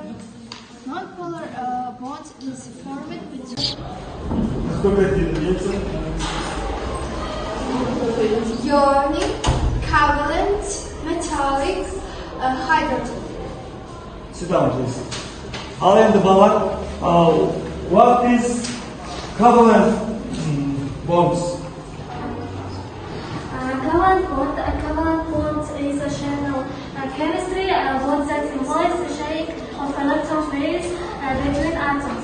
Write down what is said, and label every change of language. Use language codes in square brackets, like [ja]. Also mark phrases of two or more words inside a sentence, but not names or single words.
[en] Non-polar bond is formed between ionic, covalent, metallic, hydrogen. Sit down, please. [kk] Ал енді балалар, [en] what is covalent bonds? Covalent bond is a chemical chemistry bond that implies the sharing of electron pairs between atoms.